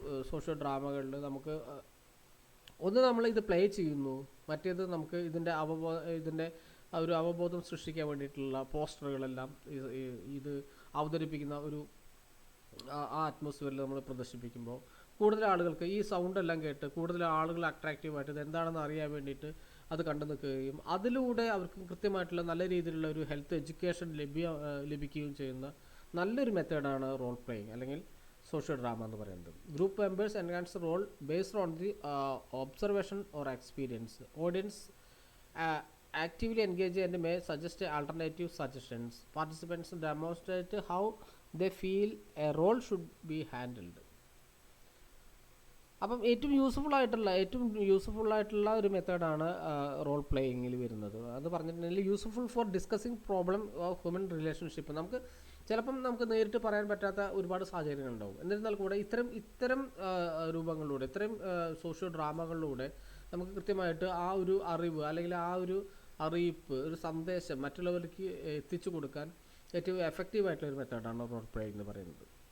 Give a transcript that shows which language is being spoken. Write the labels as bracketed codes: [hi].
[ml] Social ഡ്രാമകളിൽ നമുക്ക് ഒന്ന് നമ്മൾ ഇത് പ്ലേ ചെയ്യുന്നു, മറ്റേത് നമുക്ക് ഇതിൻ്റെ ഒരു അവബോധം സൃഷ്ടിക്കാൻ വേണ്ടിയിട്ടുള്ള പോസ്റ്ററുകളെല്ലാം ഇത് അവതരിപ്പിക്കുന്ന ഒരു ആ അറ്റ്മോസ്ഫിയറിൽ നമ്മൾ പ്രദർശിപ്പിക്കുമ്പോൾ കൂടുതൽ ആളുകൾക്ക് ഈ സൗണ്ട് എല്ലാം കേട്ട് കൂടുതൽ ആളുകൾ അട്രാക്റ്റീവായിട്ട് ഇത് എന്താണെന്ന് അറിയാൻ വേണ്ടിയിട്ട് അത് കണ്ടു നിൽക്കുകയും അതിലൂടെ അവർക്ക് കൃത്യമായിട്ടുള്ള നല്ല രീതിയിലുള്ള ഒരു ഹെൽത്ത് എഡ്യൂക്കേഷൻ ലഭിക്കുകയും ചെയ്യുന്ന നല്ലൊരു മെത്തേഡാണ് റോൾ പ്ലേയിങ് അല്ലെങ്കിൽ സോഷ്യൽ ഡ്രാമ എന്ന് പറയുന്നത്. [en] Group members enhance role based on the observation or experience. Audience actively engage and may suggest alternative suggestions. Participants demonstrate how they feel a role should be handled. [ml] അപ്പം ഏറ്റവും useful ആയിട്ടുള്ള ഒരു മെത്തേഡാണ് role പ്ലേയിങ്ങിൽ വരുന്നത്. അത് പറഞ്ഞിട്ടുണ്ടെങ്കിൽ [en] Useful for discussing problem of human relationship. [ml] നമുക്ക് നേരിട്ട് പറയാൻ പറ്റാത്ത ഒരുപാട് സാഹചര്യങ്ങളുണ്ടാവും. എന്നിരുന്നാൽ കൂടെ ഇത്തരം രൂപങ്ങളിലൂടെ, ഇത്തരം സോഷ്യോ ഡ്രാമകളിലൂടെ നമുക്ക് കൃത്യമായിട്ട് ആ ഒരു അറിവ് അല്ലെങ്കിൽ ആ ഒരു അറിയിപ്പ്, ഒരു സന്ദേശം മറ്റുള്ളവർക്ക് എത്തിച്ചു കൊടുക്കാൻ ഏറ്റവും എഫക്റ്റീവായിട്ടുള്ളൊരു മെത്തേഡാണ് റോൾ പ്ലേയിങ് എന്ന് പറയുന്നത്.